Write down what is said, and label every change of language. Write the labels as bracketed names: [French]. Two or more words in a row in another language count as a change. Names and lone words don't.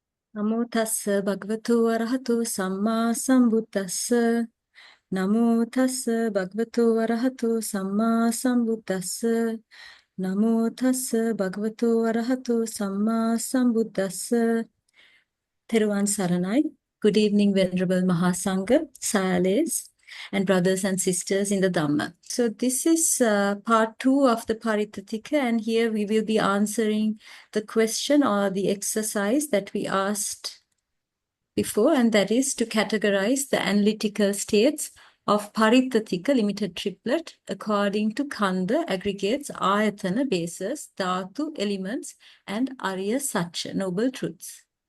[Pali] Namo tassa bhagavato arahato samma sambuddhassa. Namo tassa bhagavato arahato samma sambuddhassa. Namo tassa bhagavato arahato samma sambuddhassa. [Sinhala] තෙරුවන් සරණයි. [English] Good evening, Venerable Mahasangha, Sayales, and brothers and sisters in the Dhamma. So this is part 2 of the Paritta Tika, and here we will be answering the question or the exercise that we asked before, and that is to categorize the analytical states of Paritta Tika limited triplet according to khandha, aggregates, āyatana, bases, dhātu, elements, and [Pali] ariya, sacca, [English] noble truths.